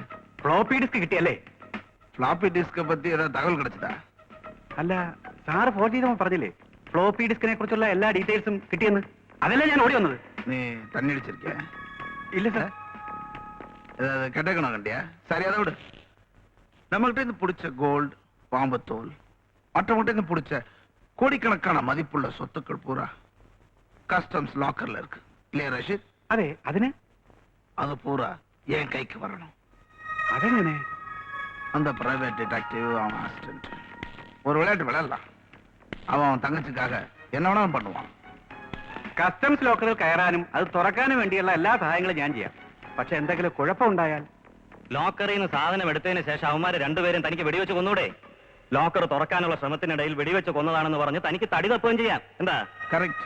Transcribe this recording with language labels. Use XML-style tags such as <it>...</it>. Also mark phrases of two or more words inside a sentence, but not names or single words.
<en>floppy disk</en> <ml>കിട്ടിയല്ലേ?</ml> <en>floppy diskை</en> <ta>பத்தி ஏதாவது தகவல் கிடைச்சதா?</ta> <ml>അല്ല, സാറ് ഫോൺ ചെയ്തപ്പോൾ പറഞ്ഞില്ലേ</ml> <en>floppy diskിനെ</en> <ml>കുറിച്ചുള്ള എല്ലാ ഡീറ്റെയിൽസും കിട്ടിയെന്ന്? അതല്ലേ ഞാൻ ഓടി വന്നത്.</ml> <ta>நீ தண்ணி அடிச்சிருக்கிய?</ta> <ml>ഇല്ല സാർ.</ml> <ta>ஏதாவது கெட்டக்கணும் கண்டியா? சரி, அதை விடு. நம்மகிட்ட இருந்து பிடிச்ச கோல்டு, பாம்பத்தோல், மற்றவங்கிட்ட இருந்து பிடிச்ச கோடிக்கணக்கான மதிப்புள்ள சொத்துக்கள் பூரா</ta> <en>customs lockerல</en> <ta>இருக்கு இல்லையா ரஷீத்?</ta> <ml>അതെ, അതിന്?</ml> <ta>அது பூரா என் கைக்கு வரணும்.</ta> <ml>അതെങ്ങനെ?</ml> <ta>அந்த</ta> <en>private detective</en> <ta>அவன் அசிஸ்டன்ட் ஒரு விளையாட்டு விளையாடலாம். அவன் தங்கச்சிக்காக என்ன வேணாலும் பண்ணுவான்.</ta> <en>customs lockerിൽ</en> <ml>കയറാനും അത് തുറക്കാനും വേണ്ടിയുള്ള എല്ലാ സഹായങ്ങളും ഞാൻ ചെയ്യാം. പക്ഷെ എന്തെങ്കിലും കുഴപ്പമുണ്ടായാൽ? ലോക്കറിൽ നിന്ന് സാധനം എടുത്തതിന് ശേഷം അവന്മാര് രണ്ടുപേരും തനിക്ക് വെടിവെച്ച് കൊന്നൂടെ? ലോക്കർ തുറക്കാനുള്ള ശ്രമത്തിനിടയിൽ വെടിവെച്ച് കൊന്നതാണെന്ന് പറഞ്ഞ് തനിക്ക് തടി തപ്പുകയും ചെയ്യാം. എന്താ? കറക്റ്റ്.</ml>